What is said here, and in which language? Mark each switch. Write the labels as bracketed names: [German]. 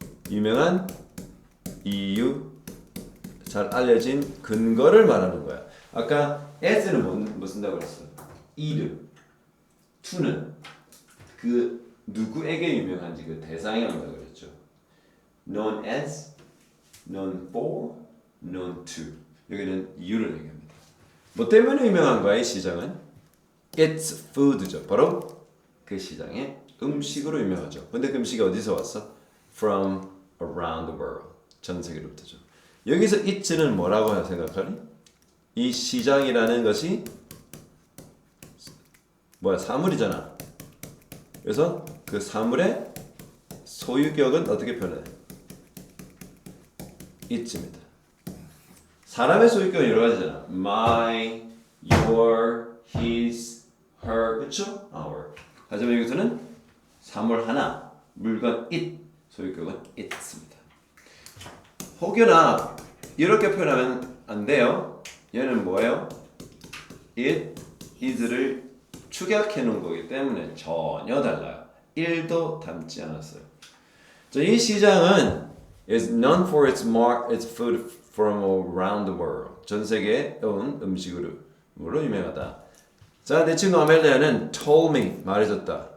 [Korean] 유명한 이유, 잘 알려진 근거를 말하는 거야. 아까 as는 뭐 쓴다고 그랬어? 이름, to는 그 누구에게 유명한지 그 대상이 온다고 그랬죠. [English] known as, known for, known to. [Korean] 여기는 이유를 얘기합니다. 뭐 때문에 유명한 거야 이 시장은? [English] It's food죠. [Korean] 바로 그 시장의 음식으로 유명하죠. 근데 그 음식이 어디서 왔어? [English] From around the world. [Korean] 전 세계로부터죠. 여기서 it는 뭐라고 생각하니? 이 시장이라는 것이 뭐야? 사물이잖아. 그래서 그 사물의 소유격은 어떻게 표현해? it입니다. 사람의 소유격은 여러 가지잖아. [English] my, your, his, her, 그렇죠? our. [Korean] 하지만 여기서는 사물 하나, 물건 it, 소유격은 it입니다. 혹여나 이렇게 표현하면 안 돼요. 얘는 뭐예요? it, is를 축약해 놓은 거기 때문에 전혀 달라요. 1도 닮지 않았어요. 자, 이 시장은 [English] is known for its food from around the world. [Korean] 전 세계에 온 음식으로 유명하다. 자, 내 친구 아멜리아는 [English] told me [Korean] 말해줬다.